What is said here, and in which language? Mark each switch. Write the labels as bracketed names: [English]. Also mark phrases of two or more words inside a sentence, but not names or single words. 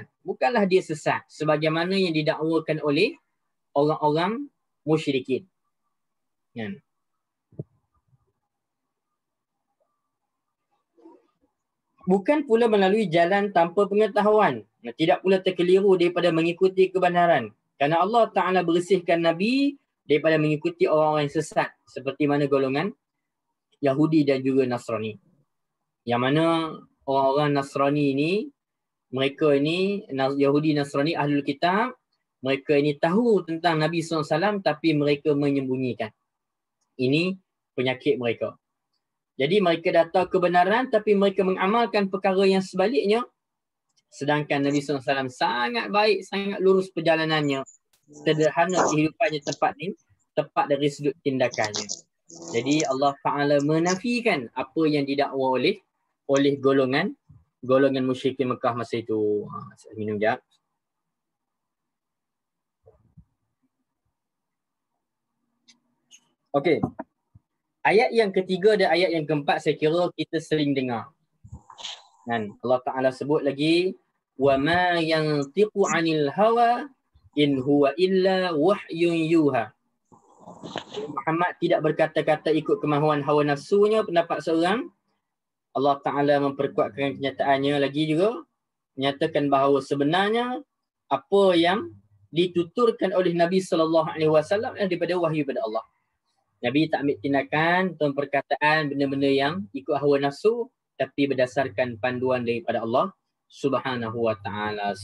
[Malay] Bukanlah dia sesat sebagaimana yang didakwakan oleh orang-orang musyrikin. Kan? Bukan pula melalui jalan tanpa pengetahuan. Tidak pula terkeliru daripada mengikuti kebenaran. Kerana [Arabic] الله تعالى [Malay] bersihkan Nabi daripada mengikuti orang-orang yang sesat. Seperti mana golongan Yahudi dan juga Nasrani. Yang mana orang-orang Nasrani ini, mereka ini, Yahudi Nasrani [Arabic] أهل الكتاب, [Malay] mereka ini tahu tentang Nabi SAW tapi mereka menyembunyikan. Ini penyakit mereka. Jadi mereka dah tahu kebenaran tapi mereka mengamalkan perkara yang sebaliknya. Sedangkan Nabi SAW sangat baik, sangat lurus perjalanannya. Sederhana kehidupannya tepat dari sudut tindakannya. Jadi [Arabic] الله تعالى [Malay] menafikan apa yang didakwa oleh golongan musyrikin Mekah masa itu. Saya minum jap. Okey. Ayat yang ketiga dan ayat yang keempat saya kira kita sering dengar. Dan [Arabic] الله تعالى [Malay] sebut lagi, [Arabic] وَمَا يَنْطِقُ عَنِ الْهَوَى إِنْ هُوَ إِلَّا وَحْيٌ يُوحَى. [Malay] Muhammad tidak berkata-kata ikut kemahuan hawa nafsunya, pendapat seorang. [Arabic] الله تعالى [Malay] memperkuatkan kenyataannya lagi juga, menyatakan bahawa sebenarnya apa yang dituturkan oleh Nabi SAW daripada wahyu pada Allah. Nabi tak ambil tindakan atau perkataan benda-benda yang ikut hawa nafsu, tapi berdasarkan panduan daripada Allah [Arabic] سبحانه وتعالى.